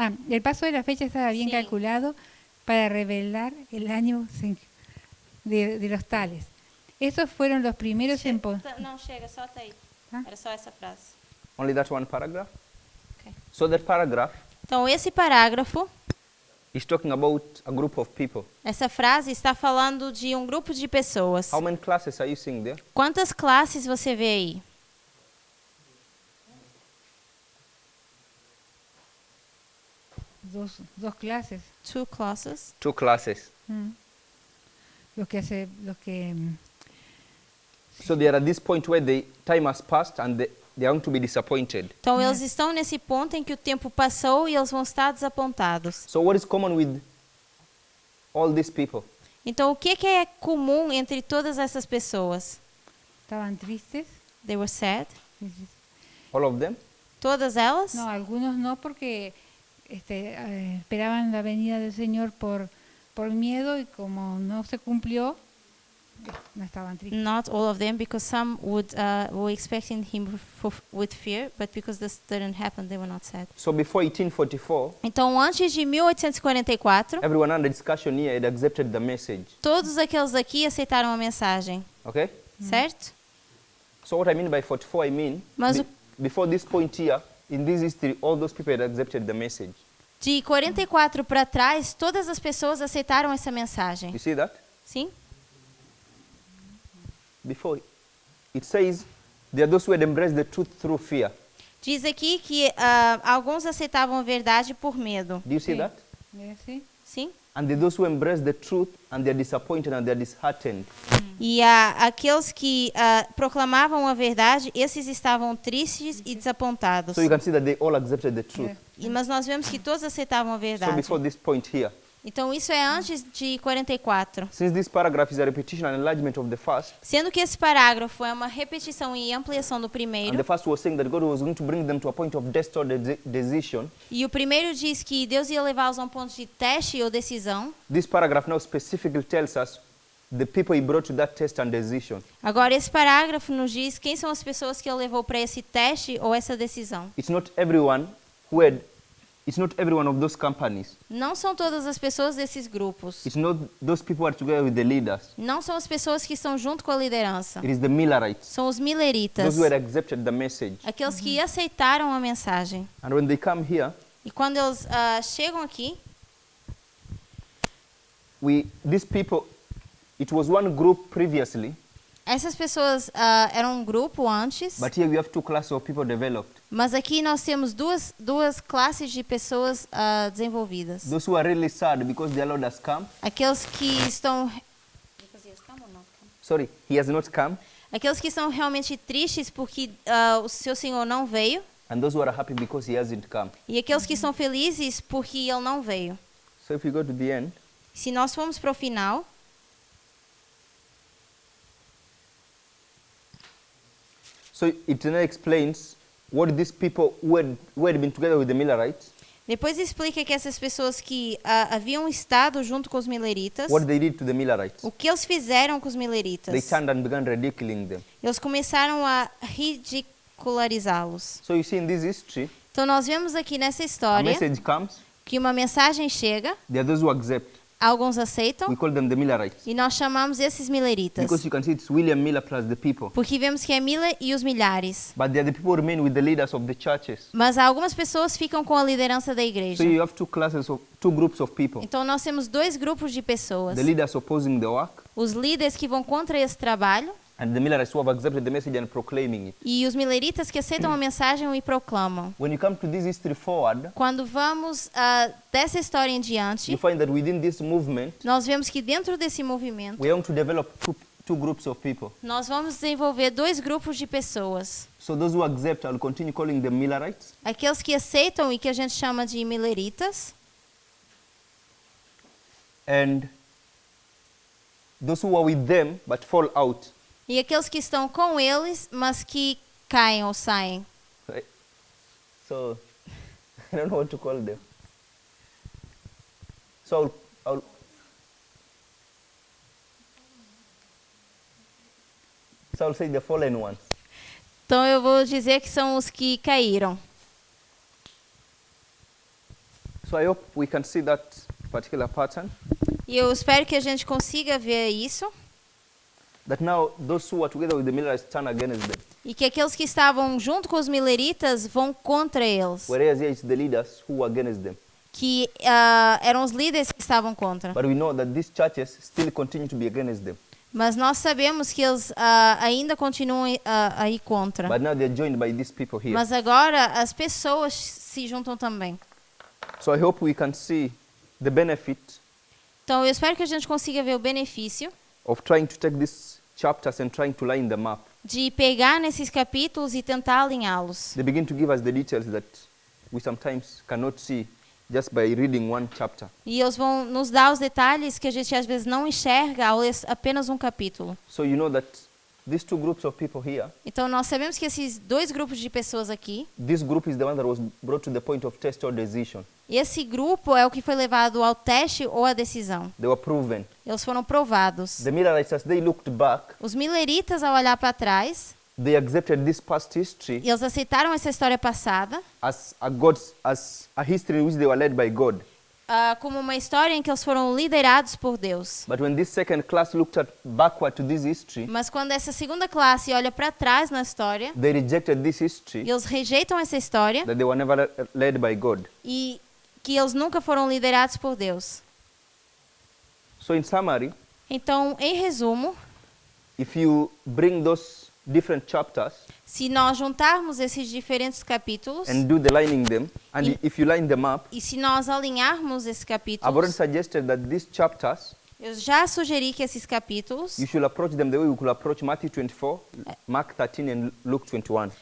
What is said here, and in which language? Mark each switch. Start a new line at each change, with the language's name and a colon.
Spanish: El paso de la fecha estaba bien Sí. calculado para revelar el ánimo de los tales. Estos fueron los primeros en
Portuguese: Não, chega, só até aí. Ah. Era só essa frase.
English: Only that one paragraph. Okay. So that paragraph
Portuguese: Então, esse parágrafo,
English: is talking about a group of people.
Portuguese: essa frase está falando de um grupo de pessoas.
English: How many classes are you seeing there?
Portuguese: Quantas classes você vê aí?
Spanish: dos clases.
English: Two classes.
Portuguese: 2 classes.
Spanish: Los que
English: So they are at this point where the time has passed and they are going to be disappointed.
Portuguese: Então, eles estão nesse ponto em que o tempo passou e eles vão estar desapontados.
English: So what is common with all these people?
Portuguese: Então, o que é comum entre todas essas pessoas?
Spanish: estaban tristes.
English: They were sad. All of them?
Portuguese: Todas elas?
Spanish: No, algunos no porque esperaban la venida del Señor por miedo y como no se cumplió, no estaban tristes.
English: Not all of them, because some were expecting him with fear, but because this didn't happen, they were not sad. So before 1844,
Portuguese: Então, antes de 1844,
English: everyone under discussion here had accepted the message.
Portuguese: todos aqueles aqui aceitaram a mensagem,
English: Okay?
Portuguese: certo?
English: So what I mean by 44, I mean
Portuguese: Mas
English: before this point here, in this history, all those people had accepted the message.
Portuguese: De 44 para trás, todas as pessoas aceitaram essa mensagem.
English: You see that?
Portuguese: Sim?
English: Before, it says there are those who had embraced the truth through fear.
Portuguese: Diz aqui que alguns aceitavam a verdade por medo.
English: Do you see that?
Spanish: ¿Sí?
Portuguese: Sim?
English: And there are those who embrace the truth and they are disappointed and they are disheartened.
Portuguese: E aqueles que proclamavam a verdade, esses estavam tristes e desapontados.
English: So you can see that they all accepted the truth.
Portuguese: Mas nós vemos que todos aceitavam a
English: So
Portuguese: verdade.
English: before this point here,
Portuguese: Então isso é antes de 44.
English: since this paragraph is a repetition and enlargement of the first,
Portuguese: Sendo que esse parágrafo é uma repetição e ampliação do
English: and
Portuguese: primeiro.
English: the first was saying that God was going to bring them to a point of test or decision,
Portuguese: E o primeiro diz que Deus ia levá-los a um ponto de teste ou decisão.
English: this paragraph now specifically tells us the people he brought to that test and decision.
Portuguese: Agora esse parágrafo nos diz quem são as pessoas que ele levou para esse teste ou essa decisão.
English: It's not everyone who had, it's not every one of those companies.
Portuguese: Não são todas as pessoas desses grupos.
English: It's not those people who are together with the leaders.
Portuguese: Não são as pessoas que estão junto com a liderança.
English: It is the Millerites,
Portuguese: São os mileritas.
English: those who had accepted the message.
Portuguese: Aqueles que aceitaram a mensagem.
English: And when they come here,
Portuguese: E quando eles chegam aqui,
English: these people, it was one group previously,
Portuguese: essas pessoas eram um grupo antes,
English: but here we have 2 classes of people developed.
Portuguese: mas aqui nós temos duas classes de pessoas desenvolvidas.
English: Those who are really sad because their Lord has come.
Portuguese: Aqueles que estão...
English: Sorry, he has not come.
Portuguese: Aqueles que estão realmente tristes porque o seu Senhor não veio.
English: and those who are happy because he hasn't come.
Portuguese: E aqueles que estão felizes porque ele não veio.
English: So if we go to the end,
Portuguese: Se nós formos para o final,
English: so it now explains what these people who had been together with the Millerites,
Portuguese: depois explica que essas pessoas que haviam estado junto com os mileritas,
English: what they did to the Millerites.
Portuguese: o que eles fizeram com os
English: They
Portuguese: mileritas.
English: turned and began ridiculing them.
Portuguese: Eles começaram a ridicularizá-los.
English: So you see in this history,
Portuguese: Então nós vemos aqui nessa
English: a
Portuguese: história
English: message comes,
Portuguese: que uma mensagem chega,
English: there are those who accept.
Portuguese: alguns aceitam,
English: We call them the Millerites.
Portuguese: e nós chamamos esses mileritas.
English: Because you can see it's William Miller plus the people.
Portuguese: Porque vemos que é Miller e os milhares.
English: But they are the people who remain with the leaders of the churches.
Portuguese: Mas algumas pessoas ficam com a liderança da igreja.
English: So you have two groups of people.
Portuguese: Então nós temos dois grupos de pessoas.
English: The leaders opposing the work,
Portuguese: Os líderes que vão contra esse trabalho
English: and the Millerites who have accepted the message and proclaiming it.
Portuguese: e os mileritas que aceitam a mensagem e proclamam.
English: When you come to this history forward,
Portuguese: Quando vamos dessa história em diante,
English: you find that within this movement,
Portuguese: nós vemos que dentro desse movimento,
English: we want to develop two groups of people.
Portuguese: nós vamos desenvolver dois grupos de pessoas.
English: So those who accept, I'll continue calling them Millerites.
Portuguese: Aqueles que aceitam e que a gente chama de mileritas.
English: And those who are with them but fall out.
Portuguese: E aqueles que estão com eles, mas que caem ou saem.
English: Right? So I don't know what to call them. So I'll say the fallen ones.
Portuguese: Então eu vou dizer que são os que caíram.
English: So I hope we can see that particular pattern.
Portuguese: E eu espero que a gente consiga ver isso.
English: That now those who are together with the Millerites turn against them.
Portuguese: E que aqueles que estavam junto com os mileritas vão contra eles.
English: Whereas here it's the leaders who are against them.
Portuguese: Que eram os líderes que estavam contra.
English: But we know that these churches still continue to be against them.
Portuguese: Mas nós sabemos que eles ainda continuam a ir contra.
English: But now they're joined by these people here.
Portuguese: Mas agora as pessoas se juntam também.
English: So I hope we can see the benefit
Portuguese: Então eu espero que a gente consiga ver o benefício
English: of trying to take these chapters and trying to line them up.
Portuguese: de pegar nesses capítulos e tentar alinhá-los.
English: They begin to give us the details that we sometimes cannot see just by reading one chapter.
Portuguese: E eles vão nos dar os detalhes que a gente às vezes não enxerga ao ler apenas um capítulo.
English: So you know that these two groups of people here,
Portuguese: Então nós sabemos que esses dois grupos de pessoas aqui,
English: this group is the one that was brought to the point of test or decision.
Portuguese: esse grupo é o que foi levado ao teste ou à decisão.
English: They were proven.
Portuguese: Eles foram provados.
English: The Millerites, as they looked back,
Portuguese: Os mileritas, ao olhar para trás,
English: they accepted this past history
Portuguese: eles aceitaram essa história passada
English: as a history in which they were led by God.
Portuguese: como uma história em que eles foram liderados por Deus.
English: But when this second class looked backward to this history,
Portuguese: Mas quando essa segunda classe olha para trás na história,
English: they rejected this history
Portuguese: eles rejeitam essa história
English: that they were never led by God.
Portuguese: e que eles nunca foram liderados por Deus.
English: So in summary,
Portuguese: Então, em resumo,
English: if you bring those different chapters
Portuguese: se nós juntarmos esses diferentes capítulos
English: and do the lining them, and In- if you line them up,
Portuguese: e se nós alinharmos esses
English: I've already suggested that these chapters,
Portuguese: eu já sugeri que esses capítulos
English: you should approach them the way we could approach Matthew 24, Mark 13, and Luke 21.